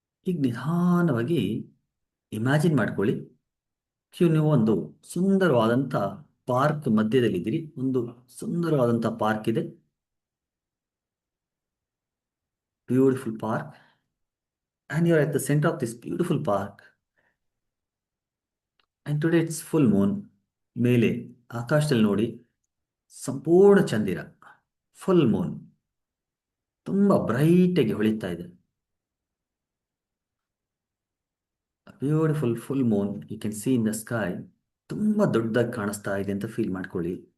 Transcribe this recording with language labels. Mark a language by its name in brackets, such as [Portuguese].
[Kannada] ಈಗ ನಿಧಾನವಾಗಿ ಇಮ್ಯಾಜಿನ್ ಮಾಡ್ಕೊಳ್ಳಿ, ನೀವು ಒಂದು ಸುಂದರವಾದಂಥ ಪಾರ್ಕ್ ಮಧ್ಯದಲ್ಲಿದ್ದೀರಿ. ಒಂದು ಸುಂದರವಾದಂಥ ಪಾರ್ಕ್ ಇದೆ, beautiful park, [English] and you are at the center of this beautiful park. And today it's full moon. [Kannada] ಮೇಲೆ ಆಕಾಶದಲ್ಲಿ ನೋಡಿ, ಸಂಪೂರ್ಣ ಚಂದಿರ, ಫುಲ್ ಮೂನ್, ತುಂಬ ಬ್ರೈಟಾಗಿ ಹೊಳಿತಾ ಇದೆ. [English] Beautiful full moon you can see in the sky. [Kannada] ತುಂಬ ದೊಡ್ಡದಾಗಿ ಕಾಣಿಸ್ತಾ ಇದೆ ಅಂತ ಫೀಲ್ ಮಾಡ್ಕೊಳ್ಳಿ.